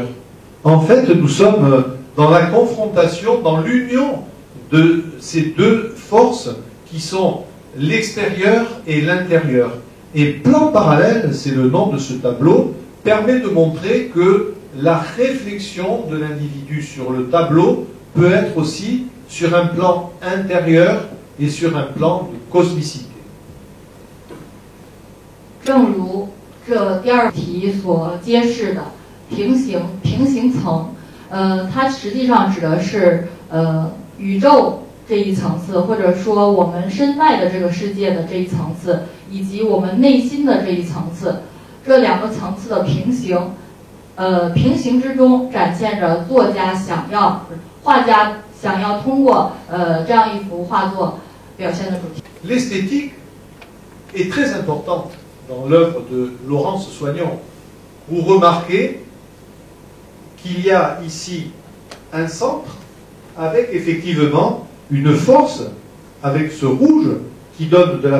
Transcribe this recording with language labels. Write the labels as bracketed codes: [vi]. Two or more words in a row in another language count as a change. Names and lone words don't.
[fr] En fait, nous sommes dans la confrontation, dans l'union de ces deux forces qui sont l'extérieur et l'intérieur. Et plan parallèle, c'est le nom de ce tableau, permet de montrer que la réflexion de l'individu sur le tableau peut être aussi sur un plan intérieur et sur un plan de cosmicité. [zh] 正如这第二题所揭示的，平行层，它实际上指的是宇宙这一层次，或者说我们身外的这个世界的这一层次，以及我们内心的这一层次，这两个层次的平行，平行之中展现着画家想要通过这样一幅画作表现的主题。 [fr] L'esthétique est très importante dans l'œuvre de Laurence Soignon. Vous remarquez qu'il y a ici un centre avec effectivement une force, avec ce rouge qui donne de la